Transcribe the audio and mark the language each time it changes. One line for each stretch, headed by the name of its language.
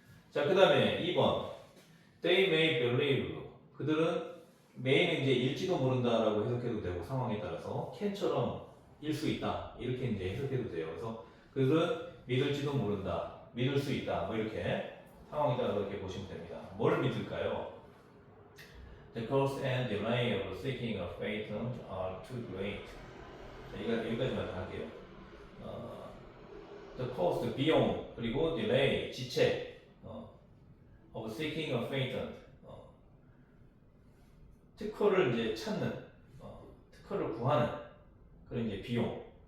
English: 자, 그 다음에 2번 They may believe.
Korean: 그들은 may는 이제 일지도 모른다라고 해석해도 되고 상황에 따라서 can처럼 일 수 있다 이렇게 이제 해석해도 돼요. 그래서 그들은 믿을지도 모른다, 믿을 수 있다 뭐 이렇게 상황에 따라서 이렇게 보시면 됩니다. 뭘 믿을까요?
English: The cost and delay of seeking a patent are too great.
Korean: 자, 여기까지만 할게요. The cost 비용 그리고 delay 지체
English: of seeking a patent
Korean: 특허를 이제 찾는 특허를 구하는 그런 이제 비용.